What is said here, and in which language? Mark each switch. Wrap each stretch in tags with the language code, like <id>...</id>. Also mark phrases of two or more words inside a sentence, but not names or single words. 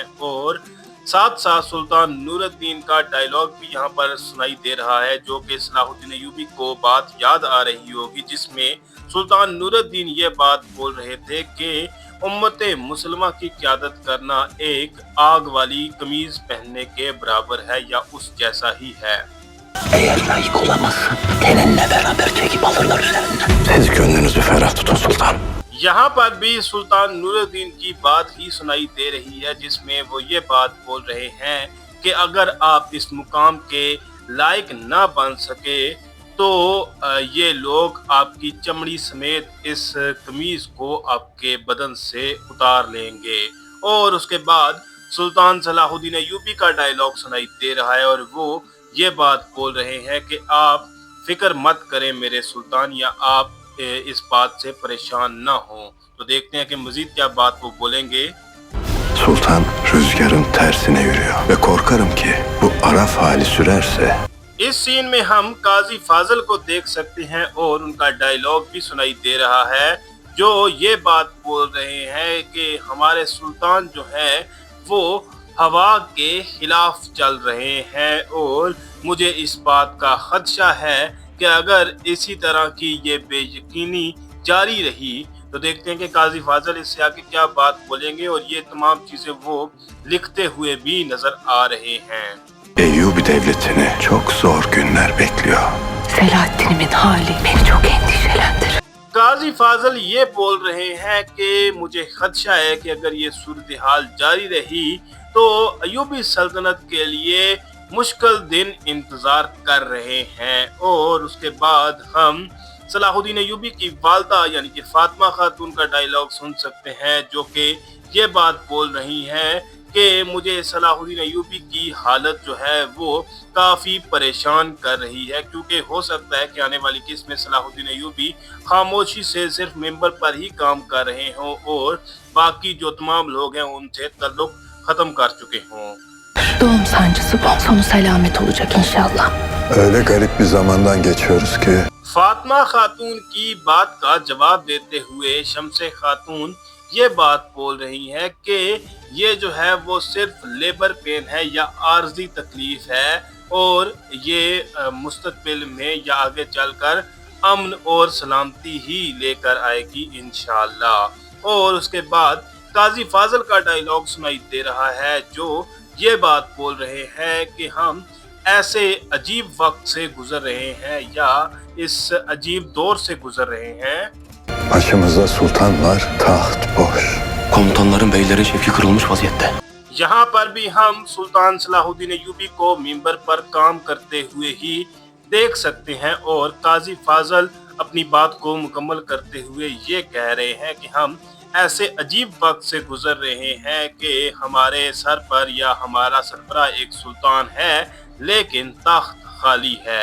<hi>और साथ साथ सुल्तान नूरुद्दीन का डायलॉग भी यहाँ पर सुनाई दे रहा है, जो कि सलाहुद्दीन अय्यूबी को बात याद आ रही होगी, जिसमें सुल्तान नूरुद्दीन ये बात बोल रहे थे कि उम्मते मुसलमा की क़यादत करना एक आग वाली कमीज पहनने के बराबर है या उस जैसा ही है।</hi> <tr>Eğer layık olamazsan seninle beraber çekip alırlar üzerinden. Siz gönlünüzü ferah tutun sultan.</tr> <hi>यहाँ पर भी सुल्तान नूरुद्दीन की बात ही सुनाई दे रही है, जिसमें वो ये बात बोल रहे हैं कि अगर आप इस मुकाम के लायक ना बन सके तो ये लोग आपकी चमड़ी समेत इस कमीज को आपके बदन से उतार लेंगे। और उसके बाद सुल्तान सलाहुद्दीन अय्यूबी का डायलॉग सुनाई दे रहा है और वो ये बात बोल रहे हैं कि आप फिक्र मत करें मेरे सुल्तान, या आप इस बात से परेशान ना हो। तो देखते हैं कि मजीद क्या बात वो बोलेंगे।</hi> <tr>Sultan rüzgarın tersine yürüyor ve korkarım ki bu araf hali sürerse.</tr> <hi>इस सीन में हम काजी फाजल को देख सकते हैं और उनका डायलॉग भी सुनाई दे रहा है, जो ये बात बोल रहे हैं कि हमारे सुल्तान जो है वो हवा के खिलाफ चल रहे हैं और मुझे इस बात का खदशा है कि अगर इसी तरह की ये बेयकीनी जारी रही तो देखते हैं कि काजी फाजल इससे आगे क्या बात बोलेंगे। और ये तमाम चीजें वो लिखते हुए भी नजर आ रहे हैं।</hi> <tr>Eyyubi devletini çok zor günler bekliyor. Selahaddin'imin hali beni çok endişelendirir.</tr> <hi>काजी फाजल ये बोल रहे हैं कि मुझे खदशा है कि अगर ये सूरत हाल जारी रही तो अय्यूबी सल्तनत के लिए मुश्किल दिन इंतजार कर रहे हैं। और उसके बाद हम सलाहुद्दीन अय्यूबी की वालदा यानी कि फातिमा खातून का डायलॉग सुन सकते हैं, जो कि ये बात बोल रही हैं कि मुझे सलाहुद्दीन अय्यूबी की हालत जो है वो काफ़ी परेशान कर रही है, क्योंकि हो सकता है कि आने वाली किस्त में सलाहुद्दीन अय्यूबी खामोशी से सिर्फ मेंबर पर ही काम कर रहे हों और बाकी जो तमाम लोग हैं उनसे ताल्लुक ख़त्म कर चुके हों।</hi> <tr>Doğum sancısı bol sonu selamet olacak inşallah. Öyle garip bir zamandan geçiyoruz ki.</tr> <hi>फातिमा खातून की बात का जवाब देते हुए शमसे खातून ये बात बोल रही हैं कि ये जो है वो सिर्फ</hi> <en>labor pain</en> <hi>है या आर्जी तकलीफ है और ये मुस्तकबिल में या आगे चलकर अमन और सलामती ही लेकर आएगी इंशाअल्लाह। और उसके बाद काजी फाजल का डायलॉग सुनाई दे रहा है, जो ये बात बोल रहे हैं कि हम ऐसे अजीब वक्त से गुजर रहे हैं या इस अजीब दौर से गुजर रहे हैं।</hi> <tr>Başımızda sultan var, taht boş. Komutanların beylerin şevki kırılmış vaziyette.</tr> <hi>यहाँ पर भी हम सुल्तान सलाहुद्दीन अय्यूबी को मिंबर पर काम करते हुए ही देख सकते हैं। और काजी फाजल अपनी बात को मुकम्मल करते हुए ये कह रहे हैं कि हम ऐसे अजीब वक़्त से गुज़र रहे हैं कि हमारे सर पर या हमारा सरबराह एक सुल्तान है लेकिन तख़्त ख़ाली है.</hi>